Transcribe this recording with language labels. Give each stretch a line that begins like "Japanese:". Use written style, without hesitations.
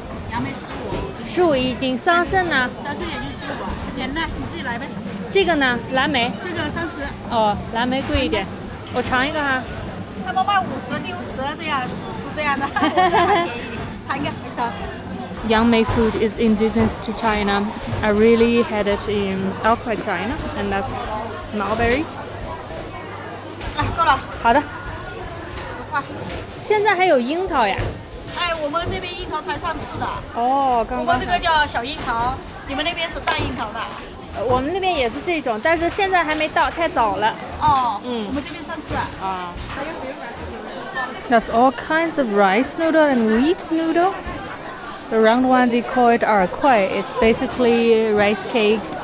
Chinese: 杨梅15 一斤，桑葚呢？桑葚也就15，点呢你自己来呗。这个呢？蓝莓？这个30。哦，蓝莓贵一点，我尝一个哈。他们卖50、60的呀，40这样的，我这还便宜一点，尝一个，没事。
English: Yangmei food is indigenous to China. I really had it in outside China, and that's mulberry.
Chinese: 够了。好的。10 块。现在还有樱桃呀？哎，我们这边樱桃才上市的。哦，刚刚。我们这个叫小樱桃，你们那边是大樱桃的。我们那边也是这种，但是现在还没到，太早了。哦，我们这边上市了。啊。
English: That's all kinds of rice noodle and wheat noodle. The round one, they call it kuai. It's basically rice cake.